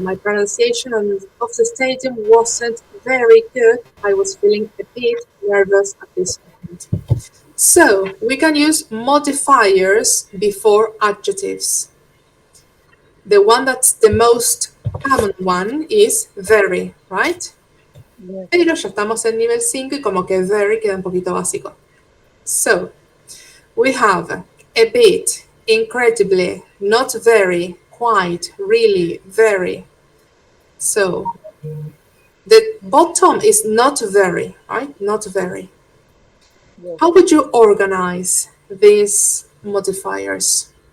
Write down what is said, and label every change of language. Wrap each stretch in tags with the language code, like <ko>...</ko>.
<en>My pronunciation of the stadium wasn't very good. I was feeling a bit nervous at this point. So we can use modifiers before adjectives. The one that's the most common one is very, right? Yes.</en> <es>Pero ya estamos en nivel 5 y como que very queda un poquito básico.</es> <en>So we have a bit, incredibly, not very, quite, really, very. So the bottom is not very, right? Not very. Yes. How would you organize these modifiers?</en>